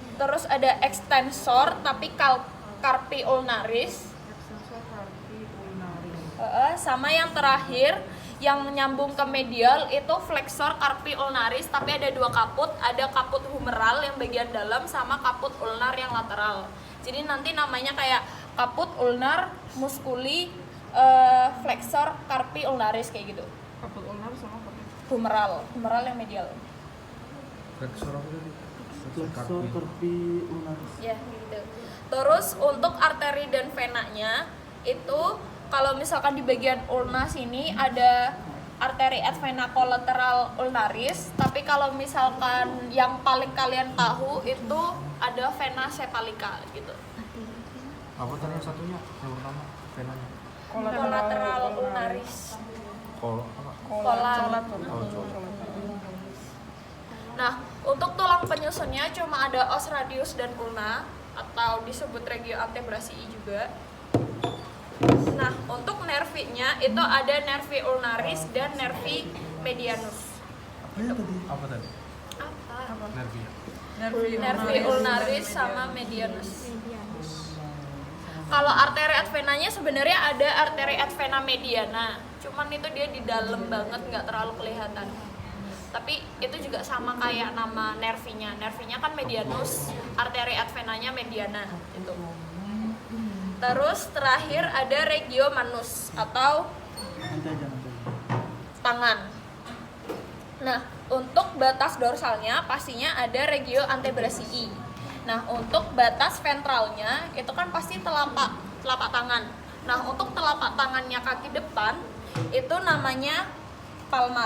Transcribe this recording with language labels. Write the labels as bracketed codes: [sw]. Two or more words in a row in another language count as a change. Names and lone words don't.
[id] Terus ada extensor tapi [la] carpi ulnaris. Extensor carpi ulnaris. [id] Sama yang terakhir yang menyambung ke medial itu [la] flexor carpi ulnaris, [id] tapi ada dua kaput, ada kaput humeral yang bagian dalam sama kaput ulnar yang lateral. Jadi nanti namanya kayak kaput ulnar [la] musculi flexor carpi ulnaris [id] kayak gitu. Kaput ulnar sama kaput Humeral yang medial. Flexor apa tadi? [la] Flexor carpi ulnaris. [id] Ya, gitu. Terus untuk arteri dan venanya itu kalau misalkan di bagian ulna sini ada [la] arteri et vena collateral ulnaris, [id] tapi kalau misalkan yang paling kalian tahu itu ada [la] vena cephalica [id] gitu. Apa tadi yang satunya? Yang pertama, venanya. [la] Collateral ulnaris. [id] Kol apa? Nah, untuk tulang penyusunnya cuma ada [la] os radius [id] dan ulna atau disebut [la] regio antebrasii [id] juga. Nah, untuk nervinya itu ada [la] nervi ulnaris [id] dan [la] nervi medianus. [id] Apa tadi? Apa? Nervi. [la] Nervi ulnaris sama medianus. [id] Kalau arteri et venanya sebenarnya ada [la] arteri et vena mediana, [id] cuman itu dia di dalam banget, nggak terlalu kelihatan. Tapi itu juga sama kayak nama nervinya. Nervinya kan medianus, arteri et venanya mediana itu. Terus terakhir ada [la] regio manus [id] atau tangan. Nah, untuk batas dorsalnya pastinya ada [la] regio antebrasii. [id] Nah, untuk batas ventralnya itu kan pasti telapak tangan. Nah, untuk telapak tangannya kaki depan itu namanya palmar.